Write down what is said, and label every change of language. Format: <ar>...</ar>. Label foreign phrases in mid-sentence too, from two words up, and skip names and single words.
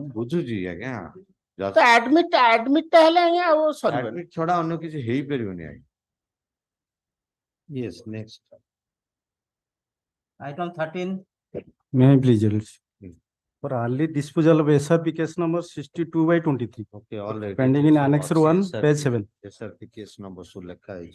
<or>ବୁଝୁଛି ଆଜ୍ଞା ତ ଆଡମିଟ୍ ଟା ହେଲେ ଆଜ୍ଞା ଆଉ ସରିବନି ଆଡମିଟ୍ ଛଡା ଅନ୍ୟ କିଛି ହେଇପାରିବନି ଆଜ୍ଞା</or> <en>yes next item 13 May I please, Your Lordship? For early disposal of SRP case number 62/23. Okay, all right. Pending in Annex 1, page 7. SRP case number</en> <hi>सो लेखा है</hi>